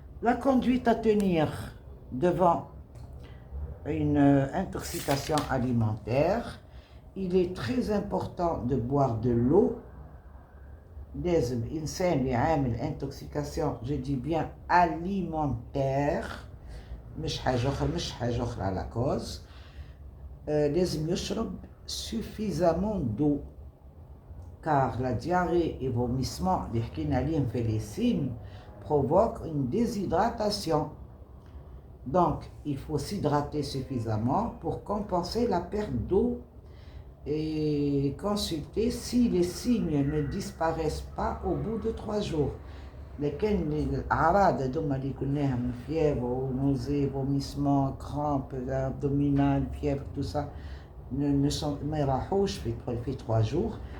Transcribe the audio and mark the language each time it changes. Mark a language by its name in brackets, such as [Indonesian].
[French] La conduite à tenir devant une intoxication alimentaire, il est très important de boire de l'eau. [Arabic] لازم إنسان اللي عامل [French] intoxication je dis bien alimentaire [Arabic] مش حاجة أخرى على كوز لازم يشرب [French] suffisamment d'eau car la diarrhée et vomissement [Arabic] اللي حكينا عليهم في [French] les signes provoque une déshydratation. Donc, il faut s'hydrater suffisamment pour compenser la perte d'eau et consulter si les signes ne disparaissent pas au bout de 3 jours. [Arabic] لكن الأعراض هذوما اللي قلناهم [French] fièvre, nausée, vomissement, crampes abdominales, fièvre, tout ça, [Arabic] ما يراحوش في [French] 3 jours.